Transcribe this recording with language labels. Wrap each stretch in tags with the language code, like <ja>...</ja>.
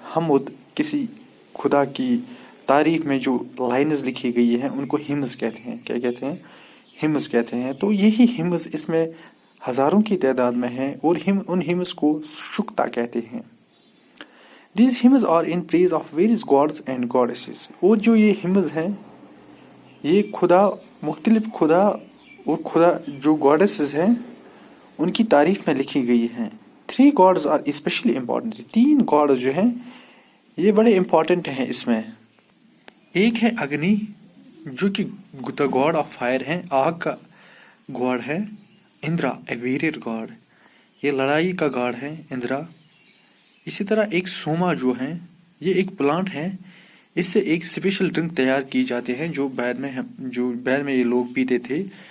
<ur>حمد کسی خدا کی تعریف میں جو لائنز لکھی گئی ہیں ان کو ہمز کہتے ہیں. کیا کہتے ہیں؟ ہمز کہتے ہیں. تو یہی ہمز اس میں ہزاروں کی تعداد میں ہیں اور ان ہمز کو شکتا کہتے ہیں.</ur> <en>These hymns are in praise of various gods and goddesses.</en> <ur>اور جو یہ ہمز ہیں یہ خدا, مختلف خدا اور خدا جو گاڈیسز ہیں ان کی تعریف میں لکھی گئی ہیں.</ur> <en>3 gods are especially important. 3 gods</en> <ur>جو ہیں یہ بڑے امپورٹنٹ ہیں اس میں. ایک ہے اگنی جو کہ</ur> <en>the god of fire</en> <ur>ہیں, آگ کا گاڈ ہے. اندرا</ur> <en>a warrior god,</en> <ur>یہ لڑائی کا گاڈ ہے اندرا. اسی طرح ایک سوما جو ہیں یہ ایک پلانٹ ہے. اس سے ایک اسپیشل ڈرنک تیار کی جاتے ہیں جو بعد میں یہ لوگ پیتے تھے.</ur>